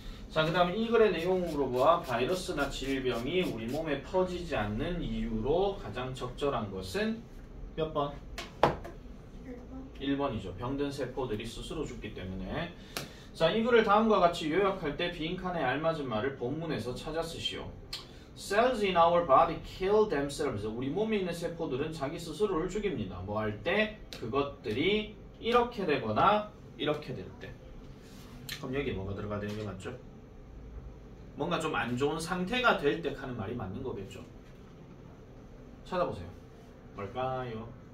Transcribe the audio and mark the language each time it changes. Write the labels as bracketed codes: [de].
[ko] 자, 그 다음에 이 글의 내용으로 보아 바이러스나 질병이 우리 몸에 퍼지지 않는 이유로 가장 적절한 것은 몇 번? 1번이죠. 병든 세포들이 스스로 죽기 때문에. 자, 이 글을 다음과 같이 요약할 때 빈칸에 알맞은 말을 본문에서 찾아 쓰시오. [en] Cells in our body kill themselves. [ko] 우리 몸에 있는 세포들은 자기 스스로를 죽입니다. 뭐 할 때? 그것들이 이렇게 되거나 이렇게 될 때. 그럼 여기에 뭐가 들어가야 되는 게 맞죠? 뭔가 좀 안 좋은 상태가 될 때 하는 말이 맞는 거겠죠. 찾아보세요. 뭘까요?